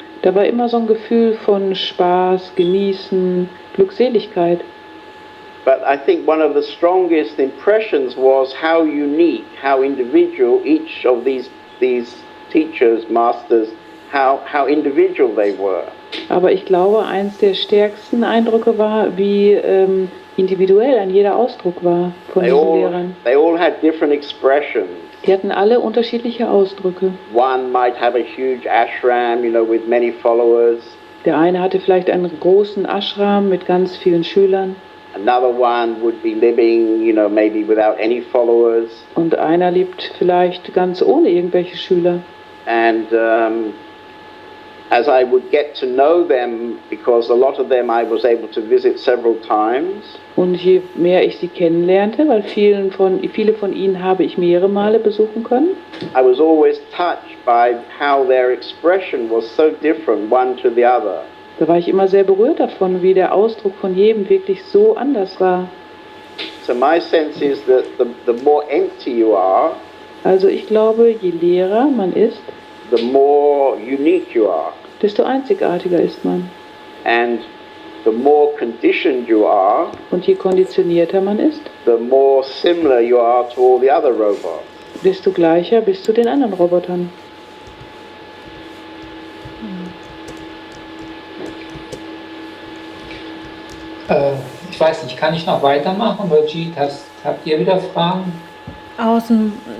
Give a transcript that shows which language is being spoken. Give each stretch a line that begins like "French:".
German: Da war immer so ein Gefühl von Spaß, Genießen, Glückseligkeit.
English: But I think one of the strongest impressions was how unique, how individual each of these teachers, masters, how individual they were.
German: Aber ich glaube, eins der stärksten Eindrücke war, wie individuell ein jeder Ausdruck war von diesen Lehrern.
English: They all had different expressions.
German: Die hatten alle unterschiedliche Ausdrücke.
English: One might have a huge ashram, with many followers.
German: Der eine hatte vielleicht einen großen Ashram mit ganz vielen Schülern.
English: Another one would be living, maybe without any followers.
German: Und einer lebt vielleicht ganz ohne irgendwelche Schüler.
English: And as I would get to know them, because a lot of them I was able to visit several times.
German: Und je mehr ich sie kennenlernte, weil viele von ihnen habe ich mehrere Male besuchen können,
English: I was always touched by how their expression was so different one to the other.
German: da war ich immer sehr berührt davon, wie der Ausdruck von jedem wirklich so anders war.
English: So my sense is that the more empty you are,
German: Also ich glaube, je leerer man ist,
English: the more unique you are.
German: desto einzigartiger ist man.
English: And the more conditioned you are,
German: Und je konditionierter man ist,
English: the more similar you are to all the other robots.
German: desto gleicher bist du den anderen Robotern. Ich weiß nicht, kann ich noch weitermachen? Oder Jeet, habt ihr wieder Fragen? Aus dem